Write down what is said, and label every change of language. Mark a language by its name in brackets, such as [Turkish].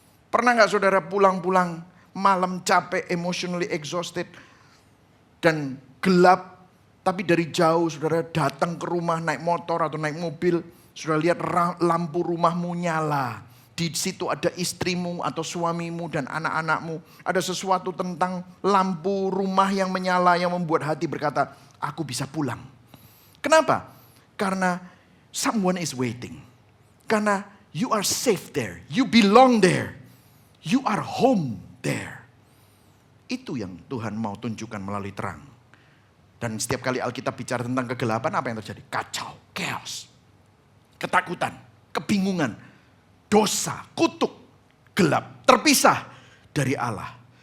[Indonesian] Pernah gak saudara pulang-pulang malam capek, [English] emotionally exhausted, [Indonesian] dan gelap, tapi dari jauh saudara datang ke rumah naik motor atau naik mobil, saudara lihat lampu rumahmu nyala. Di situ ada istrimu atau suamimu dan anak-anakmu. Ada sesuatu tentang lampu rumah yang menyala yang membuat hati berkata, aku bisa pulang. Kenapa? [English] Karena someone is waiting. Karena you are safe there. You belong there. You are home there. [Indonesian] Itu yang Tuhan mau tunjukkan melalui terang. Dan setiap kali Alkitab bicara tentang kegelapan, apa yang terjadi? Kacau, chaos, ketakutan, kebingungan, dosa, kutuk, gelap, terpisah dari Allah.